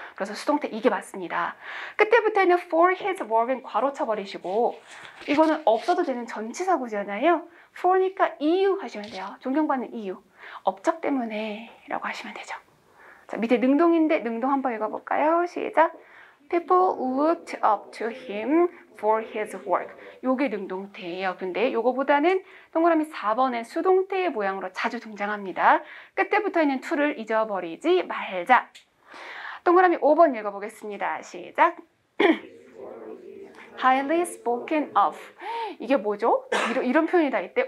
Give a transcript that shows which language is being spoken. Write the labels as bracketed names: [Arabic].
[Korean] 그래서 수동태 이게 맞습니다. 끝에부터는 [English] for his work [Korean] 은 괄호 쳐버리시고, 이거는 없어도 되는 전치사구잖아요. for니까 이유 하시면 돼요. 존경받는 이유. 업적 때문에 라고 하시면 되죠. 자, 밑에 능동인데 능동 한번 읽어볼까요? 시작. [English] People looked up to him for his work. [Korean] 요게 능동태예요. 근데 요거보다는 동그라미 4번의 수동태의 모양으로 자주 등장합니다. 끝에부터 있는 to를 잊어버리지 말자. 동그라미 5번 읽어보겠습니다. 시작. [English] Highly spoken of. [Korean] 이게 뭐죠? 이런 표현이 다 있대.